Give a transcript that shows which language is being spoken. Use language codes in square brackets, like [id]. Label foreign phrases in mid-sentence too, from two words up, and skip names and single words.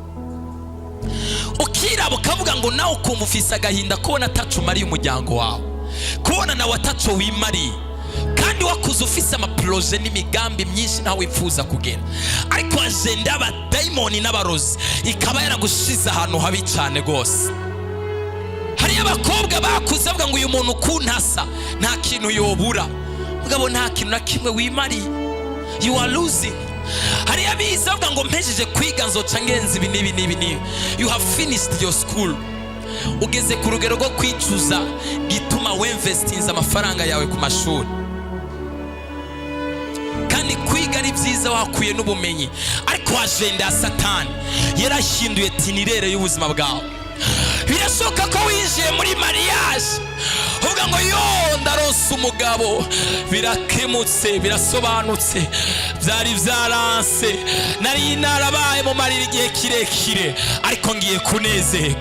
[rn] Ukiraba ukavuga ngo nawe ukumva ufise agahinda kubona ataco umariye umuryango wawe, kubona nawe ataco wimariye, kandi wakuze ufise amaproje n'imigambi myinshi nawe wifuza kugera. Ariko agenda y'abadayimoni n'abarozi ikaba yaragushize ahantu habi cyane gose. Hari abakobwa bakuze bavuga ngo uyu muntu kuntasa nta kintu yobura, mugabo nta kintu na kimwe wimariye. [en] You are losing. [rn] Hari abize bavuga ngo mpejeje kwiga nzoca ngenza ibi n'ibi. [en] You have finished your school. [rn] Ugeze ku rugero rwo kwicuza gituma wemvestinza amafaranga yawe ku mashuri. Kandi kwiga ari byiza wakuye n'ubumenyi, ariko agenda ya Satani yarahinduye tinirere y'ubuzima bwawe. Birashoka ko winjiye muri mariage uvuga ngo yo ndaronse umugabo, birakemutse, birasobanutse, byari byaranse, nari narabaye mu marira igihe kirekire, ariko ngiye kunezerwa.